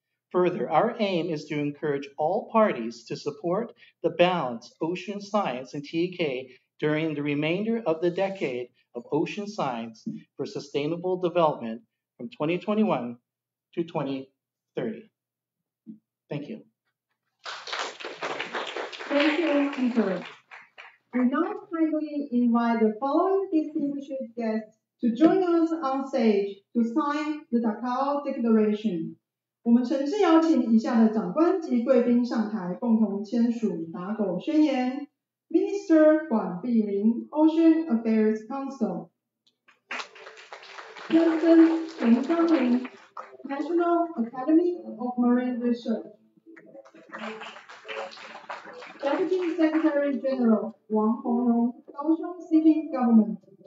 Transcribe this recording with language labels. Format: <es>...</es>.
<en>Further, our aim is to encourage all parties to support the balanced ocean science and TEK during the remainder of the decade of ocean science for sustainable development from 2021 to 2030. Thank you. Thank you, Peter. We now kindly invite the following distinguished guests to join us on stage to sign the Takao Declaration.</en> <zh>我们诚挚邀请以下的长官及贵宾上台，共同签署打狗宣言。</zh> <en>Minister 管碧玲 Ocean Affairs Council. President 陈章林 National Academy of Marine Research. Deputy Secretary General 王宏荣 Kaohsiung City Government.</en>